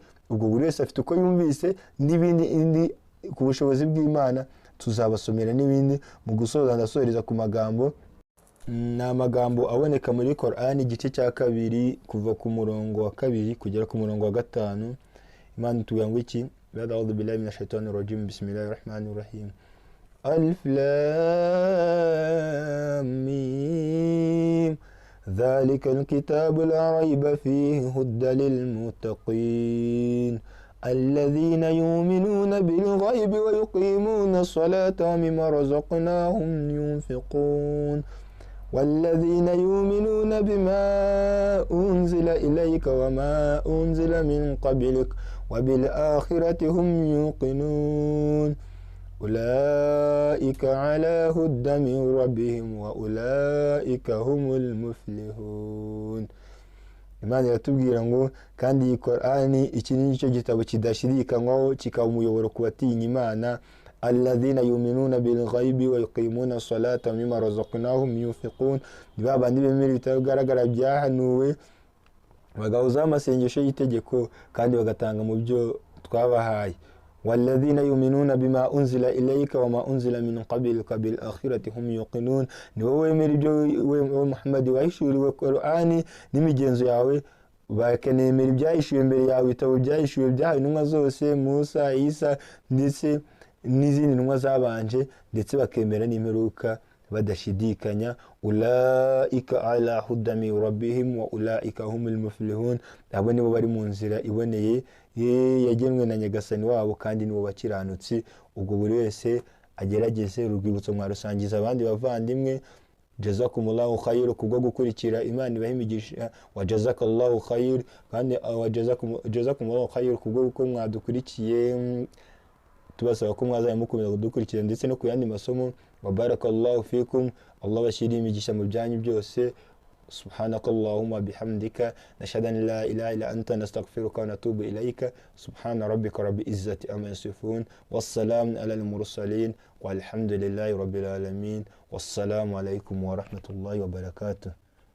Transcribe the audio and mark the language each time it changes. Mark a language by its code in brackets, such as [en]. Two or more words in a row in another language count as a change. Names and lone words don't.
[rw] Ubwo buri wese afite uko yumvise, n'ibindi ku bushobozi bw'Imana tuzabasomera n'ibindi. Mu gusoza ndasoreza ku magambo, ni amagambo aboneka muri Korani igice cya 2 kuva ku murongo wa 2 kugera ku murongo wa 5. Imana itubwira ngo iki? [ar] أعوذ بالله من الشيطان الرجيم، بسم الله الرحمن الرحيم. الم ذلك الكتاب لا ريب فيه هدى للمتقين الذين يؤمنون بالغيب ويقيمون الصلاة ومما رزقناهم ينفقون والذين يؤمنون بما أنزل إليك وما أنزل من قبلك وبالآخرة هم يوقنون أولئك على هدى من ربهم وأولئك هم المفلحون. [rw] Imana iratubwira ngo kandi iyi Qur'ani iki ni cyo gitabo kidashidikanywaho kikaba umuyoboro ku batinya Imana [ar] الذين يؤمنون بالغيب ويقيمون الصلاة مما رزقناهم ينفقون [rw] babandi bemera ibitagaragara byahanuwe bagahuza amasengesho y'itegeko kandi bagatanga mu byo twabahaye [ar] والذين يؤمنون بما أنزل إليك وما أنزل من قبلك بالآخرة هم يوقنون [rw] niwo wemera ibyo Muhammad wahishuriwe Qur'ani n'imigenzo yawe bakanemera ibyahishuwe mbere yawe ibitabo byahishuwe byahawe intumwa zose Musa Isa ndetse n'izindi ntumwa zabanje ndetse bakemera n'imperuka badashidikanya [ar] أولئك على هدى من ربهم وأولئك هم المفلحون [rw] abo nibo bari mu nzira iboneye yagenwe na Nyagasani wabo kandi nibo bakiranutsi ubwo buri wese agerageze urwibutso mwarusangiza abandi bavandimwe [ar] جزاكم الله خير [rw] kubwo gukurikira Imana ibahimigisha [ar] وجزاك الله خير kandi جزاكم الله خير [rw] kubwo ko mwadukurikiye tubasaba ko mwazaye mukomeza kudukurikira ndetse no kuyandi masomo [ar] وبارك الله فيكم [rw] Allah bashiri imigisha mu byanyu byose [ar] سبحانك اللهم وبحمدك نشهد أن لا إله إلا أنت نستغفرك ونتوب إليك سبحان ربك رب العزة عما يصفون وسلام على المرسلين والحمد لله رب العالمين والسلام عليكم ورحمة الله وبركاته.